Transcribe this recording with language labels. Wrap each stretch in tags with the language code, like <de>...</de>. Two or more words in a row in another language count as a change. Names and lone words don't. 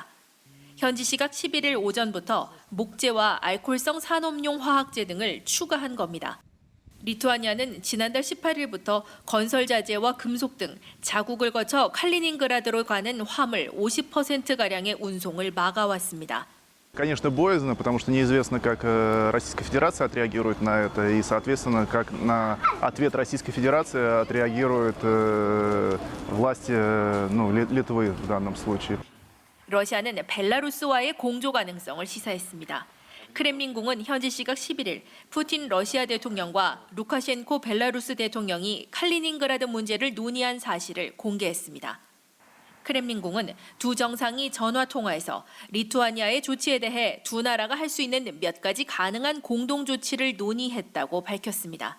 <ko>현지 시각 11일 오전부터 목재와 알코올성 산업용 화학재 등을 추가한 겁니다. 리투아니아는 지난달 18일부터 건설자재와 금속 등 자국을 거쳐 칼리닝그라드로 가는 화물 50%가량의 운송을 막아왔습니다.</ko> <ru>Конечно, боязно, потому что неизвестно, как Российская Федерация отреагирует на это, и, соответственно, как на ответ Российской Федерации отреагируют власти Литвы в данном случае.</ru> <ko>러시아는 벨라루스와의 공조 가능성을 시사했습니다. 크렘린궁은 현지 시각 11일 푸틴 러시아 대통령과 루카셴코 벨라루스 대통령이 칼리닝그라드 문제를 논의한 사실을 공개했습니다. 크렘린궁은 두 정상이 전화 통화에서 리투아니아의 조치에 대해 두 나라가 할 수 있는 몇 가지 가능한 공동 조치를 논의했다고 밝혔습니다.</ko>